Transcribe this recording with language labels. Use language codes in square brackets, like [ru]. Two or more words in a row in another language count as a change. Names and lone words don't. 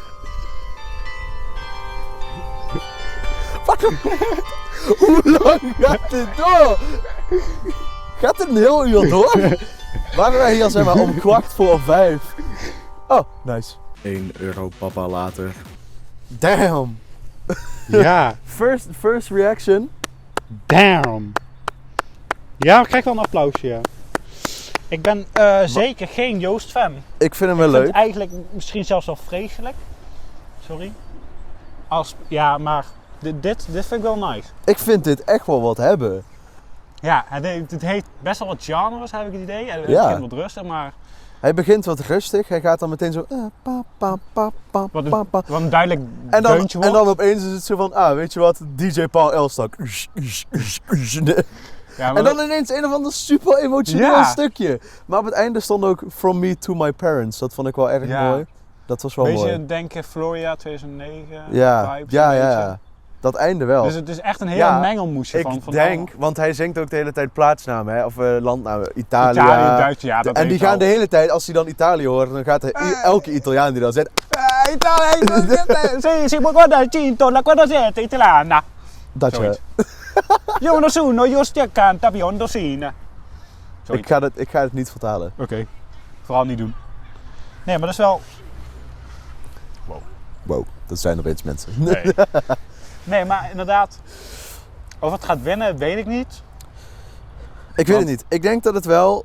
[nl] Hoe lang gaat dit door? Gaat het een heel uur door? Waren wij hier zeg maar om 4:15? [en] Oh, nice. [nl] 1 euro papa later. Damn! Ja, [en] First reaction. [nl] damn. Ja, ik krijg wel een applausje, ja. Ik ben zeker geen Joost-fan. Ik vind hem wel Ik vind leuk. het eigenlijk misschien zelfs wel vreselijk. Sorry. Ja, maar dit vind ik wel nice. Ik vind dit echt wel wat hebben. Ja, het heeft best wel wat genres, heb ik het idee. En het Ja. begint wat rustig, maar Hij begint wat rustig. Hij gaat dan meteen zo... pa, pa, pa, pa, Wat pa, pa. een duidelijk En dan, deuntje wordt. en dan opeens is het zo van... weet je wat? DJ Paul Elstak. Ja, maar En dan ineens een of ander super emotioneel Ja. stukje. Maar op het einde stond ook From Me to My Parents. Dat vond ik wel erg Ja. mooi. Dat was wel beetje mooi. denken Florida 2009 Ja, vibes ja, een ja, beetje. ja. Dat einde wel. Dus het is echt een heel Ja, mengelmoesje ik van denk, want hij zingt ook de hele tijd plaatsnamen, hè? Of landnamen. Italië. Italië, Duitsland, ja, dat En die weet ik gaan al. de hele tijd, als hij dan Italië hoort, dan gaat hij, elke Italiaan die dan zegt... [it] Sì, si può guardare cinto, la quadrasetta italiana. [nl] Dat je... Zoiets. [it] Io non sono, io sto accanto a biondo sine. [nl] Ik ga het niet vertalen. Oké, vooral niet doen. Nee, maar dat is wel... Wow, dat zijn opeens mensen. Nee. Nee, maar inderdaad, of het gaat winnen, weet ik niet. Ik weet het niet. Ik denk dat het wel...